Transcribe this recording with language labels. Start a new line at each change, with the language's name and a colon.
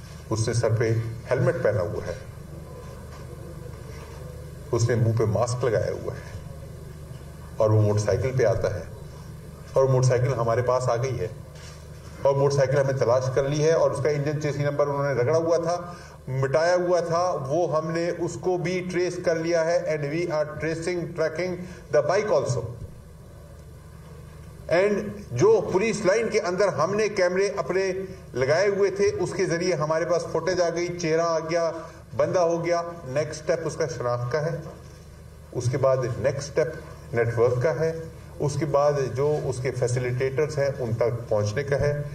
Urdu: اس نے سر پہ ہیلمٹ پہنا ہوا ہے, اس نے منہ پہ ماسک لگایا ہوا ہے, اور وہ موٹر سائیکل پہ آتا ہے. اور موٹر سائیکل ہمارے پاس آ گئی ہے, اور موٹر سائیکل ہمیں تلاش کر لی ہے, اور اس کا انجن چیسی نمبر انہوں نے رگڑا ہوا تھا, مٹایا ہوا تھا, وہ ہم نے اس کو بھی ٹریس کر لیا ہے.
English: And we are tracking the bike also.
Urdu: And جو پولیس لائن کے اندر ہم نے کیمرے اپنے لگائے ہوئے تھے اس کے ذریعے ہمارے پاس فوٹیج آ گئی, چہرہ آ گیا, بندہ ہو گیا. نیکسٹ سٹیپ اس کا شناخت کا ہے, اس کے بعد نیکسٹ سٹیپ نیٹ ورک کا ہے, اس کے بعد جو اس کے فیسیلیٹیٹرز ہیں ان تک پہنچنے کا ہے.